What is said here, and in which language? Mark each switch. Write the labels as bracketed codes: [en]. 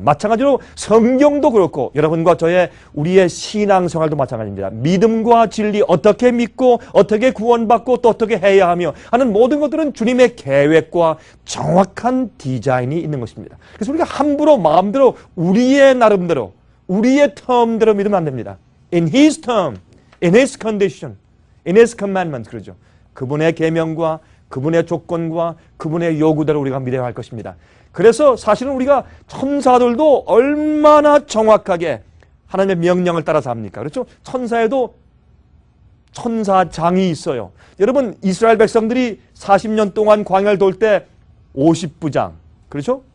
[ko] 마찬가지로 성경도 그렇고 여러분과 우리의 신앙생활도 마찬가지입니다. 믿음과 진리 어떻게 믿고 어떻게 구원받고 또 어떻게 해야 하며 하는 모든 것들은 주님의 계획과 정확한 디자인이 있는 것입니다. 그래서 우리가 함부로 마음대로 우리의 나름대로 우리의 텀대로 믿으면 안 됩니다. [en] In His term, in His condition, in His commandments [ko] 그러죠. 그분의 계명과 그분의 조건과 그분의 요구대로 우리가 믿어야 할 것입니다. 그래서 사실은 우리가 천사들도 얼마나 정확하게 하나님의 명령을 따라서 합니까? 그렇죠? 천사에도 천사장이 있어요. 여러분 이스라엘 백성들이 40년 동안 광야를 돌 때 50부장, 그렇죠?